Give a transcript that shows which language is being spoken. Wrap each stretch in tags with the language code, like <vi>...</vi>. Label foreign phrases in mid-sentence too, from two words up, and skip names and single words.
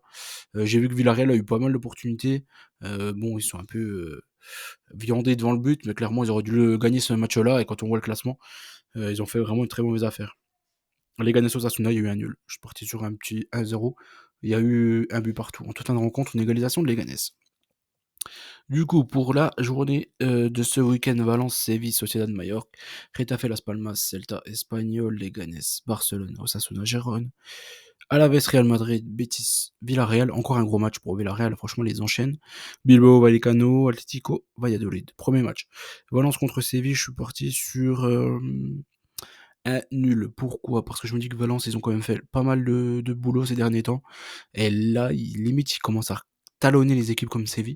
<fr>J'ai vu que Villarreal a eu pas mal d'opportunités. Bon, ils sont un peu viandés devant le but, mais clairement ils auraient dû gagner ce match-là et quand on voit le classement, ils ont fait vraiment une très mauvaise affaire. Leganés Osasuna, il y a eu un nul. Je suis parti sur un petit 1-0. Il y a eu un but partout. En toute fin de rencontre, une égalisation de Leganés. Du coup, pour la journée de ce week-end, Valence, Séville, Sociedad, Mallorca, Retafe, Las Palmas, Celta, Espanyol, Leganés, Barcelone, Osasuna, Gérone, Alaves, Real Madrid, Betis, Villarreal. Encore un gros match pour Villarreal. Franchement, les enchaîne. Bilbao, Vallecano, Atlético, Valladolid. Premier match. Valence contre Séville, je suis parti sur un nul. Pourquoi? Parce que je me dis que Valence, ils ont quand même fait pas mal de boulot ces derniers temps. Et là, limite, ils commencent à talonner les équipes comme Séville.</fr>